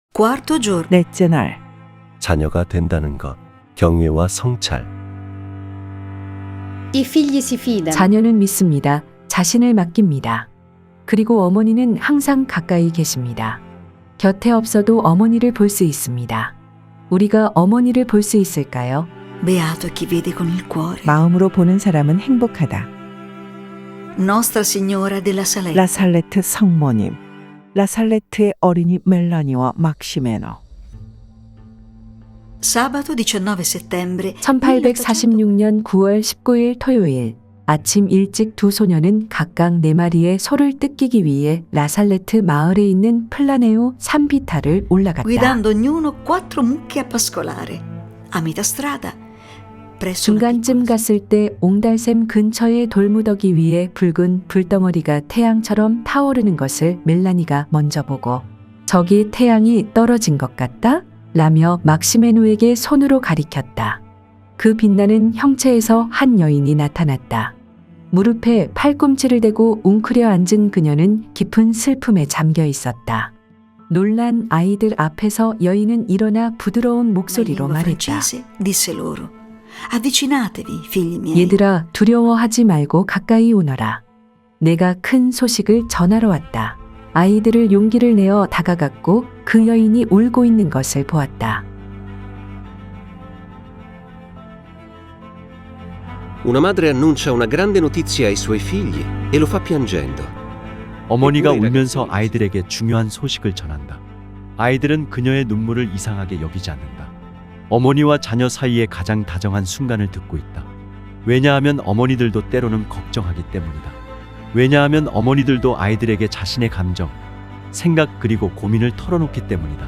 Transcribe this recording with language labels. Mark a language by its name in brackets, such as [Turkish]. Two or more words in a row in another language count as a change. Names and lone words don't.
[Italian] Quarto giorno. [Korean] 넷째 날, 자녀가 된다는 것, 경외와 성찰. [Italian] I figli si fidano. [Korean] 자녀는 믿습니다. 자신을 맡깁니다. 그리고 어머니는 항상 가까이 계십니다. 곁에 없어도 어머니를 볼 수 있습니다. 우리가 어머니를 볼 수 있을까요? [Italian] Beato chi vede con il cuore. [Korean] 마음으로 보는 사람은 행복하다. [Italian] Nostra Signora della Salette. [Korean] 라살레트 성모님, 라살레트의 어린이 멜라니와 막시메노. [Italian] Sabato 19 settembre [Korean] 1846년 9월 19일 토요일 아침 일찍 두 소녀는 각각 4마리의 소를 뜯기기 위해 라살레트 마을에 있는 플라네우 산비타를 올라갔다. [Italian] guidando ognuno 4 mucche a pascolare. A metà strada, presso una [Korean] 중간쯤 [Italian] piccola [Korean] 갔을 때 옹달샘 근처의 돌무더기 위에 붉은 불덩어리가 태양처럼 타오르는 것을 멜라니가 먼저 보고 저기 태양이 떨어진 것 같다? 라며 막시메노에게 손으로 가리켰다. 그 빛나는 형체에서 한 여인이 나타났다. 무릎에 팔꿈치를 대고 웅크려 앉은 그녀는 깊은 슬픔에 잠겨 있었다. 놀란 아이들 앞에서 여인은 일어나 부드러운 [Italian] in [Korean] 목소리로 [Italian] lingua [Korean] 말했다. [Italian] francese, disse loro: Avvicinatevi, figli miei. [Korean] 얘들아, 두려워하지 말고 가까이 오너라. 내가 큰 소식을 전하러 왔다. 아이들을 용기를 내어 다가갔고 그 여인이 울고 있는 것을 보았다. [Italian] Una madre annuncia una grande notizia ai suoi figli e lo fa piangendo. [Korean] 어머니가 울면서 아이들에게 중요한 소식을 전한다. 아이들은 그녀의 눈물을 이상하게 여기지 않는다. 어머니와 자녀 사이의 가장 다정한 순간을 듣고 있다. 왜냐하면 어머니들도 때로는 걱정하기 때문이다. 왜냐하면 어머니들도 아이들에게 자신의 감정, 생각 그리고 고민을 털어놓기 때문이다.